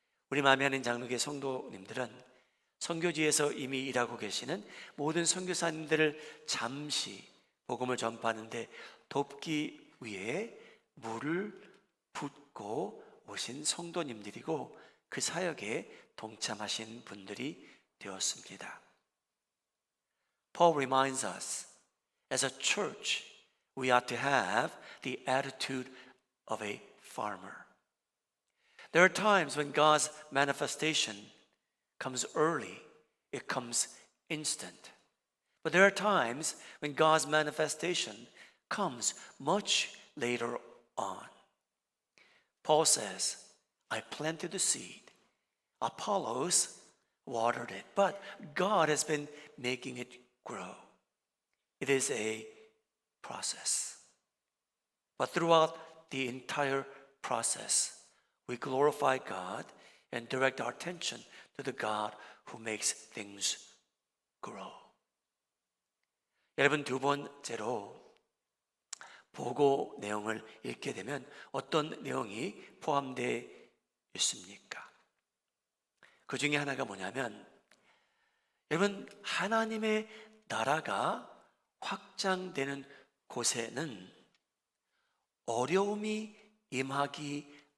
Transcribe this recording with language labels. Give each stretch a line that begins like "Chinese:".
Korean: 우리 마음에 하는 장로교 성도님들은 선교지에서 이미 일하고 계시는 모든 선교사님들을 잠시 복음을 전파하는데 돕기 위해 물을 붓고 오신 성도님들이고 그 사역에 동참하신 분들이 되었습니다.
English: Paul reminds us, as a church, we ought to have the attitude of a farmer. There are times when God's manifestation comes early, it comes instant. But there are times when God's manifestation comes much later on. Paul says, I planted the seed, Apollos watered it, but God has been making it grow. It is a process. But throughout the entire process, we glorify God and direct our attention to the God who makes things grow.
Korean: 여러분, 두 번째로 보고 내용을 읽게 되면 어떤 내용이 포함되어 있습니까? 그 중에 하나가 뭐냐면, 여러분, 하나님의 나라가 확장되는 곳에는 어려움이 임하기